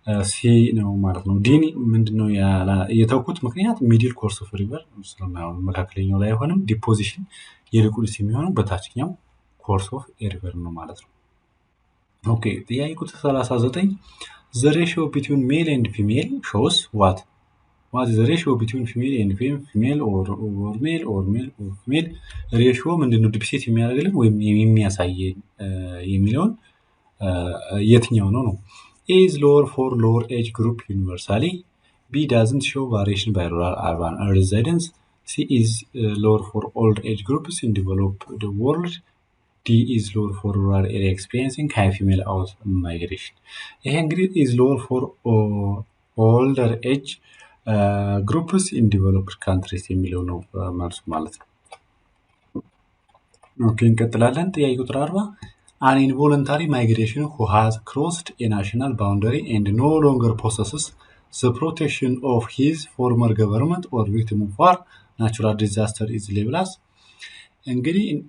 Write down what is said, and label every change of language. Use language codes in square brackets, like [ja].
[am] ሲ ነው ማለት ነው። ዲን ምንድነው የተውኩት ምክንያት ሚድል ኮርስ ኦፍ ሪቨር ስለማይሆን መካከለኛው ላይ አይሆንም። ዲፖዚሽን ይልቁንስ የሚሆነው በታችኛው ኮርስ ኦፍ ሪቨር ነው ማለት ነው። ኦኬ ጥያቄ ቁጥር 39 [en] the ratio between male and female shows what is the ratio between female and female or male or female [am] ሬሽዮ ምንድነው ዲፕሴት የሚያደርግልን ወይም የሚያሳየን የሚለውን የትኛው ነው? [en] A is lower for lower age group universally. B doesn't show variation by rural urban residents. C is lower for old age groups in developed world. D is lower for rural area experiencing high female out migration. [am] ይሄ እንግዲህ [en] is lower for older age groups in developed countries [am] የሚለው ነው መልሱ ማለት ነው። ኦኬ እንቀጥላለን። ጥያቄ ቁጥር 40 [en] an involuntary migration who has crossed a national boundary and no longer possesses the protection of his former government or victim of war natural disaster is labeled as እንግዲህ